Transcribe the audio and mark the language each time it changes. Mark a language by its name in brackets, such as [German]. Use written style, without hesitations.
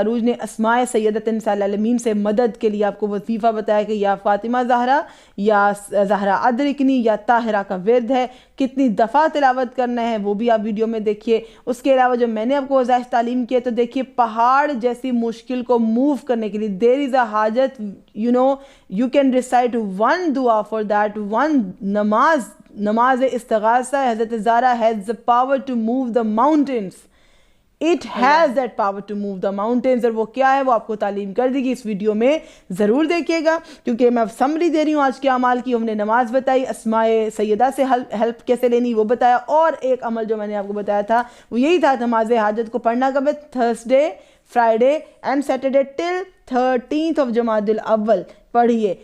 [Urdu] عروج نے اسماء سیدۃ نساء العالمین سے مدد کے لیے آپ کو وظیفہ بتایا کہ یا فاطمہ زہرا, یا زہرا ادرکنی, یا طاہرہ کا ورد ہے, کتنی دفعہ تلاوت کرنا ہے وہ بھی آپ ویڈیو میں دیکھیے. اس کے علاوہ جو میں نے آپ کو وظائف تعلیم کیے, تو دیکھیے پہاڑ جیسی مشکل کو موو کرنے کے لیے [English] there is a حاجت, you can recite 1 دعا for that 1 نماز استغاثہ. حضرت Zahra has the power to move the mountains. It has that power to move the mountains. [Urdu] اور وہ کیا ہے وہ آپ کو تعلیم کر دی گی, اس ویڈیو میں ضرور دیکھیے گا, کیونکہ میں اب سمری دے رہی ہوں آج کے اعمال کی. ہم نے نماز بتائی, اسماء سیدہ سے ہیلپ کیسے لینی وہ بتایا, اور ایک عمل جو میں نے آپ کو بتایا تھا وہ یہی تھا نماز حاجت کو پڑھنا کب ہے؟ Thursday, Friday and Saturday till 13th of جمادی الاول پڑھیے.